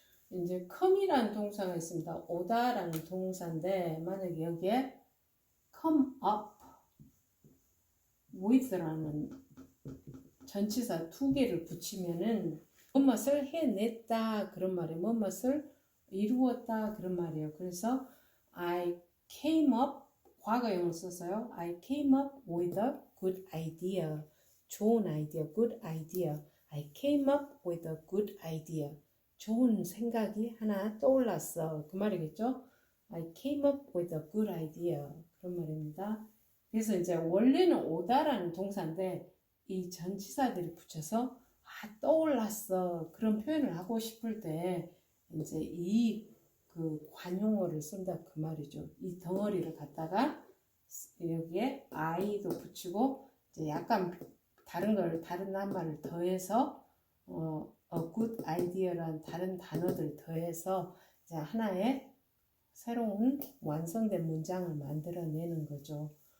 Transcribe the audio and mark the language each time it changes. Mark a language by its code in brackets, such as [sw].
[ko] 이제 come이라는 동사가 있습니다. 오다라는 동사인데 만약에 여기에 [en] come up with [ko] 라는 전치사 두 개를 붙이면은 뭐뭇을 해냈다 그런 말이에요. 뭐뭇을 이루었다 그런 말이에요. 그래서 [en] I came up [ko] 과거형을 썼어요. [en] I came up with a good idea. [ko] 좋은 아이디어, [en] good idea. I came up with a good idea. [ko] 좋은 생각이 하나 떠올랐어. 그 말이겠죠? [en] I came up with a good idea. [ko] 그런 말입니다. 그래서 이제 원래는 오다라는 동사인데 이 전치사들이 붙여서 떠올랐어. 그런 표현을 하고 싶을 때 이제 이 그 관용어를 쓴다 그 말이죠. 이 덩어리를 갖다가 여기에 I도 붙이고 이제 약간 다른 낱말을 더해서 [en] a good idea [ko] 라는 다른 단어들 더해서 이제 하나의 새로운 완성된 문장을 만들어내는 거죠.